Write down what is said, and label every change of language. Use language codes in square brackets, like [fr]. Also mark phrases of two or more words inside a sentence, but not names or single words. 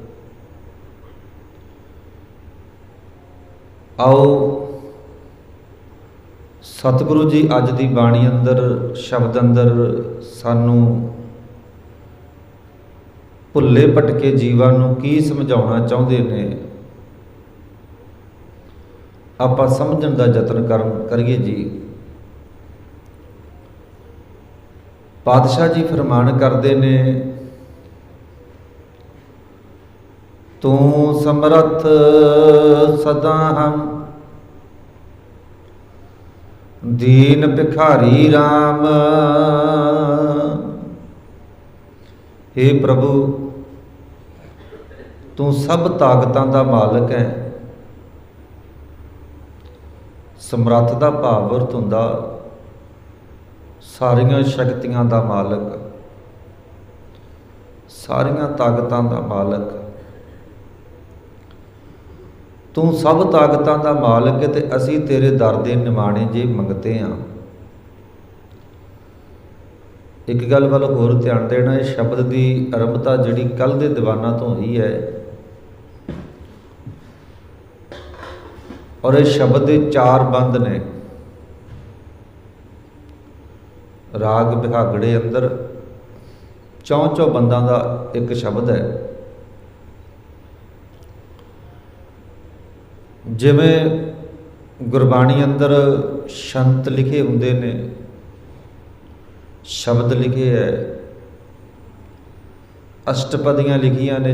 [pa] ਆਓ ਸਤਿਗੁਰੂ ਜੀ ਅੱਜ ਦੀ ਬਾਣੀ ਅੰਦਰ, ਸ਼ਬਦ ਅੰਦਰ ਸਾਨੂੰ ਭੁੱਲੇ ਭਟਕੇ ਜੀਵਾਂ ਨੂੰ ਕੀ ਸਮਝਾਉਣਾ ਚਾਹੁੰਦੇ ਨੇ, ਆਪਾਂ ਸਮਝਣ ਦਾ ਯਤਨ ਕਰੀਏ ਜੀ। ਪਾਤਸ਼ਾਹ ਜੀ ਫਰਮਾਨ ਕਰਤੇ ਨੇ, ਤੂ ਸਮਰਥ ਸਦਾ ਹਮ ਦੀਨ ਭਿਖਾਰੀ ਰਾਮ। ਹੇ ਪ੍ਰਭੂ, ਤੂ ਸਭ ਤਾਕਤਾਂ ਦਾ ਮਾਲਕ ਹੈ। ਸਮਰਥ ਦਾ ਭਾਵ ਅਰਥ ਹੁੰਦਾ ਸਾਰੀਆਂ ਸ਼ਕਤੀਆਂ ਦਾ ਮਾਲਕ, ਸਾਰੀਆਂ ਤਾਕਤਾਂ ਦਾ ਮਾਲਕ। ਤੂ ਸਭ ਤਾਕਤਾਂ ਦਾ ਮਾਲਕ ਹੈ, ਤੇ ਅਸੀ ਤੇਰੇ ਦਰ ਦੇ ਨਿਮਾਣੇ ਜੇ ਮੰਗਤੇ ਹਾਂ। ਇਕ ਗੱਲ ਵਾਲ ਹੋਰ ਧਿਆਨ ਦੇਣਾ, [hi] इस शब्द की आरंभता [pa] ਜਿਹੜੀ ਕੱਲ੍ਹ ਦੇ ਦੀਵਾਨਾ ਤੋ ਹੋਈ ਹੈ, [hi] और इस शब्द के [pa] 4 ਬੰਦ ਨੇ। ਰਾਗ ਬਿਹਾਗੜੇ ਅੰਦਰ 4 ਬੰਦਾ ਕਾ ਇਕ ਸ਼ਬਦ ਹੈ। ਜਿਵੇਂ ਗੁਰਬਾਣੀ ਅੰਦਰ ਛੰਤ ਲਿਖੇ ਹੁੰਦੇ ਨੇ, ਸ਼ਬਦ ਲਿਖੇ ਹੈ, ਅਸ਼ਟਪਦੀਆਂ ਲਿਖੀਆਂ ਨੇ।